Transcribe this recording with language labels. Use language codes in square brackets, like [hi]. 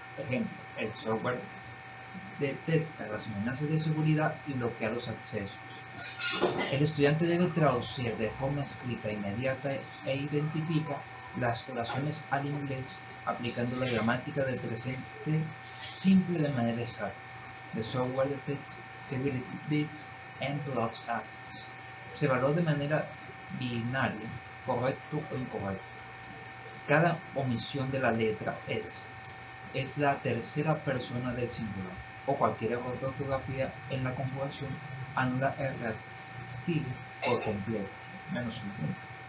[es] Ejemplo, el software detecta las amenazas de seguridad y bloquea los accesos. El estudiante debe traducir de forma escrita inmediata e identifica las oraciones al inglés aplicando la gramática del presente simple de manera exacta. [en] The software detects security bits and blocks access. [es] Se evalúa de manera binaria, correcto o incorrecto. Cada omisión de la letra es la tercera persona del singular, o cualquier error de ortografía en la conjugación anula el reactivo por completo, menos un punto.